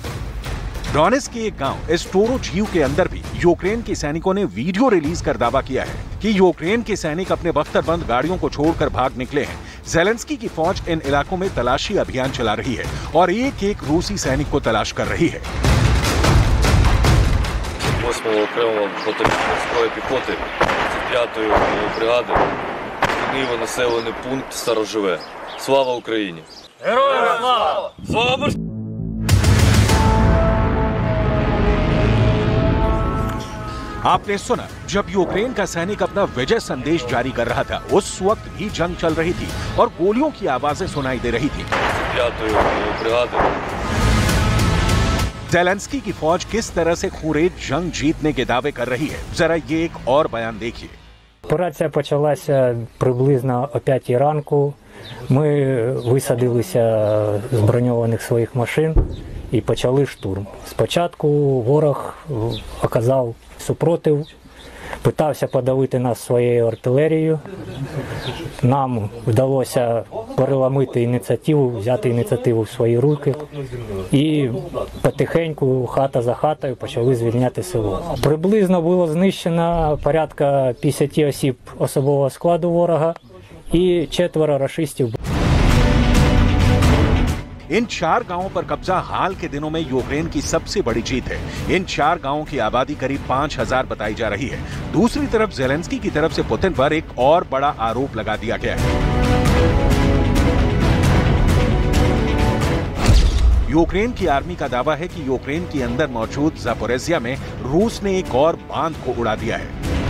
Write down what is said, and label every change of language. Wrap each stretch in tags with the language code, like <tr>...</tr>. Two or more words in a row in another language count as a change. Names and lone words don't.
<hi>डोनेट्स्क के एक गांव स्टोरोजीव के अंदर भी यूक्रेन के सैनिकों ने</hi> <en>video release</en> <hi>कर दावा किया है कि यूक्रेन के सैनिक अपने बख्तरबंद गाड़ियों को छोड़कर भाग निकले हैं। ज़ेलेंस्की की फौज इन इलाकों में तलाशी अभियान चला रही है और एक-एक रूसी सैनिक को तलाश कर रही है।</hi> <uk>8-го окремого мотоморської піхоти 35-ї бригади, Києво населений пункт Староживе. Слава Україні! Героям слава! Слава!</uk> <hi>आपने सुना, जब यूक्रेन का सैनिक अपना विजय संदेश जारी कर रहा था, उस वक्त भी जंग चल रही थी और गोलियों की आवाजें सुनाई दे रही थी। ज़ेलेंस्की की फौज किस तरह से खूंरेज जंग जीतने के दावे कर रही है, जरा ये एक और बयान देखिए।</hi> <uk>Операція почалася приблизно о 5 ранку. Ми висадилися з броньованих своїх машин і почали штурм. Спочатку ворог оказав супротив, питався подавити нас своєю артилерією. Нам вдалося переламити ініціативу, взяти ініціативу в свої руки. І потихеньку, хата за хатою, почали звільняти село. Приблизно було знищено порядка 50 осіб особового складу ворога і 4 рашистів.</uk> <hi>इन 4 गांवों पर कब्जा हाल के दिनों में यूक्रेन की सबसे बड़ी जीत है। इन 4 गांवों की आबादी करीब 5000 बताई जा रही है। दूसरी तरफ ज़ेलेंस्की की तरफ से पुतिन पर एक और बड़ा आरोप लगा दिया गया है। यूक्रेन की आर्मी का दावा है कि यूक्रेन के अंदर मौजूद ज़ापोरिज़िया में रूस ने एक और बांध को उड़ा दिया है।</hi>